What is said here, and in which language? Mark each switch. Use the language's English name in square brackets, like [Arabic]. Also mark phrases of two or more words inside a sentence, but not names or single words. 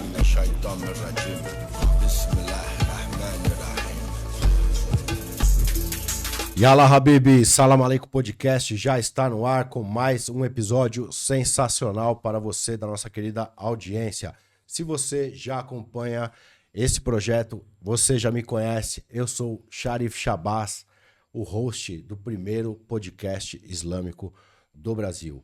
[Arabic] الشيطان الرجيم بسم الله الرحمن الرحيم. يلا حبيبي, [Portuguese] Salam Aleikum Podcast já está no ar com mais um episódio sensacional para você da nossa querida audiência. Se você já acompanha esse projeto, você já me conhece, eu sou Sharif Shabazz, o host do primeiro podcast islâmico do Brasil.